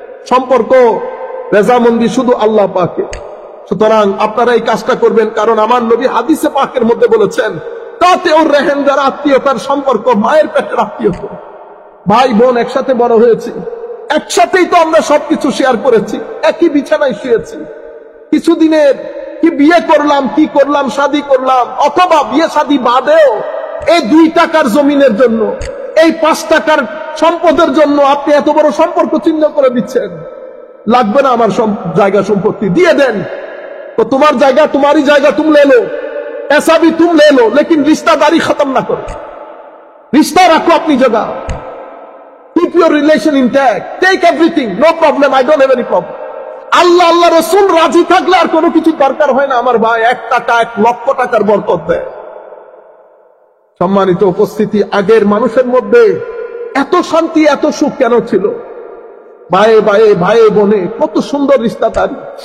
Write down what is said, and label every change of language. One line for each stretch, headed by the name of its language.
Bangla: সম্পর্ক রেজামন্দি শুধু আল্লাহ পাকে। সুতরাং আপনারা এই কাজটা করবেন, কারণ আমার নবী হাদিসে পাকের মধ্যে বলেছেন তাতে ওর রেহেন, যারা আত্মীয়তার সম্পর্ক, মায়ের পেটের আত্মীয়তা, ভাই বোন একসাথে বড় হয়েছি, একসাথেই তো আমরা সবকিছু শেয়ার করেছি, একই বিছানায় শুয়েছি। কিছুদিনের কি বিয়ে করলাম, কি করলাম, শাদী করলাম, অথবা বিয়ে শাদী বাদেও এই 2 টাকার জমিনের জন্য, এই 5 টাকার সম্পদের জন্য আপনি এত বড় সম্পর্ক ছিন্ন করে দিচ্ছেন। লাগবে না আমার জায়গা সম্পত্তি, দিয়ে দেন।
Hindi: तो तुम्हारी জায়গা तुम्हारी জায়গা तुम ले लो, ऐसा भी तुम ले लो, लेकिन रिश्तेदारी खत्म ना करो। रिश्ता रखो अपनी जगह,
English: keep your relation intact, take everything, no problem, I don't have any problem।
Bangla: আল্লাহ রসুল রাজি থাকলে আর কোনো কিছু দরকার হয় না। আমার ভাই 1 টাকা 1 লক্ষ টাকার বরকত দেয়। সম্মানিত উপস্থিতি, আগের মানুষের মধ্যে এত শান্তি এত সুখ কেন ছিল? ভাই ভাই বোনে কত সুন্দর রিশতাদারি।